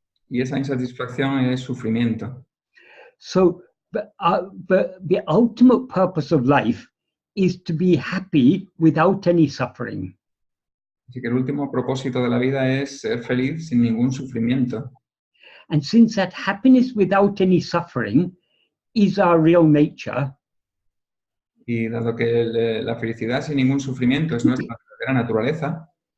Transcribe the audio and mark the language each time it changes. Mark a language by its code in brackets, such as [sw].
[es] Y esa insatisfacción es sufrimiento. [en] So the ultimate purpose of life is to be happy without any suffering. [es] Así que el último propósito de la vida es ser feliz sin ningún sufrimiento. [en] And since that happiness without any suffering is our real nature, [es] Y dado que la felicidad sin ningún sufrimiento es nuestra verdadera naturaleza,